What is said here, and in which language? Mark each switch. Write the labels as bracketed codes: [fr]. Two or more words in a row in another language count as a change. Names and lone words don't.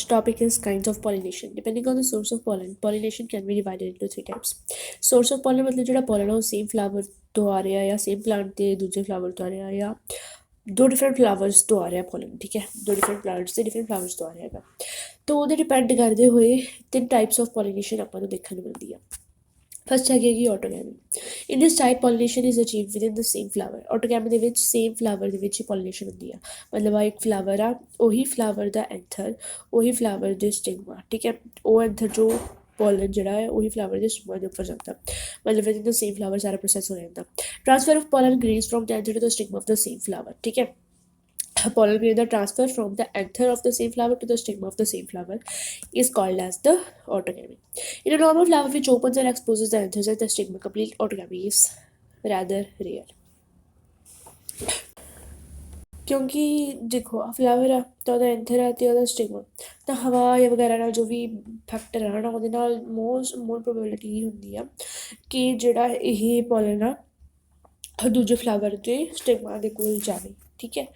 [en] topic is kinds of pollination. Depending on the source of pollen, pollination can be divided into three types. Source of pollen [pa] मतलब ਜਿਹੜਾ pollen ਹੈ ਉਹ [en] same flower [pa] ਤੋਂ ਆ ਰਿਹਾ ਜਾਂ [en] same plant [pa] ਦੇ ਦੂਜੇ flower ਤੋਂ ਆ ਰਿਹਾ ਜਾਂ ਦੋ [en] different flowers [pa] ਤੋਂ ਆ ਰਿਹਾ pollen, ਠੀਕ ਹੈ, ਦੋ [en] different plants [pa] ਦੇ [en] different flowers [pa] ਤੋਂ ਆ ਰਿਹਾ ਹੈਗਾ। ਤਾਂ ਉਹਦੇ ਡਿਪੈਂਡ ਕਰਦੇ ਹੋਏ ਤਿੰਨ [en] types of pollination [pa] ਆਪਾਂ ਨੂੰ ਦੇਖਣ ਨੂੰ ਮਿਲਦੀ ਆ। ਫਸਟ ਹੈਗੀ ਕਿ ਆਟੋਗੈਮੀ। [en] In this type pollination is achieved within the same flower. [pa] ਆਟੋਗੈਮੀ ਦੇ ਵਿੱਚ [en] same flower [pa] ਦੇ ਵਿੱਚ ਹੀ ਪੋਲੀਨੇਸ਼ਨ ਹੁੰਦੀ ਆ। ਮਤਲਬ ਆ ਇੱਕ ਫਲਾਵਰ ਆ, ਉਹੀ ਫਲਾਵਰ ਦਾ ਐਂਥਰ, ਉਹੀ ਫਲਾਵਰ ਦੇ ਸਟਿਗਮਾ, ਠੀਕ ਹੈ, ਉਹ ਐਂਥਰ ਜੋ ਪੋਲਨ ਜਿਹੜਾ ਹੈ ਉਹੀ ਫਲਾਵਰ ਦੇ ਸਟਿਗਮਾ ਦੇ ਉੱਪਰ ਜਾਂਦਾ, ਮਤਲਬ [en] within the same flower [pa] ਸਾਰਾ ਪ੍ਰੋਸੈਸ ਹੋ ਜਾਂਦਾ। [en] Transfer of pollen grains from the anther to the stigma of the same flower, [pa] ਠੀਕ ਹੈ। [en] Pollen grain, the transfer from the anther of the same flower to the stigma of the same flower is called as the autogamy. In a normal flower which opens and exposes the anthers and the stigma, complete autogamy is rather rare. [pa] ਕਿਉਂਕਿ ਦੇਖੋ ਫਲਾਵਰ ਆ ਤਾਂ ਉਹਦਾ ਐਂਥਰ ਆ ਅਤੇ ਉਹਦਾ ਸਟਿਗਮਾ, ਤਾਂ ਹਵਾ ਜਾਂ ਵਗੈਰਾ ਨਾਲ ਜੋ ਵੀ ਫੈਕਟਰ ਆ ਨਾ ਉਹਦੇ ਨਾਲ [en] more probability [pa] ਇਹ ਹੁੰਦੀ ਆ ਕਿ ਜਿਹੜਾ ਇਹ ਪੋਲਨ ਆ ਦੂਜੇ ਫਲਾਵਰ ਦੇ ਸਟਿਗਮਾ ਦੇ ਕੋਲ ਜਾਵੇ, ਠੀਕ ਹੈ।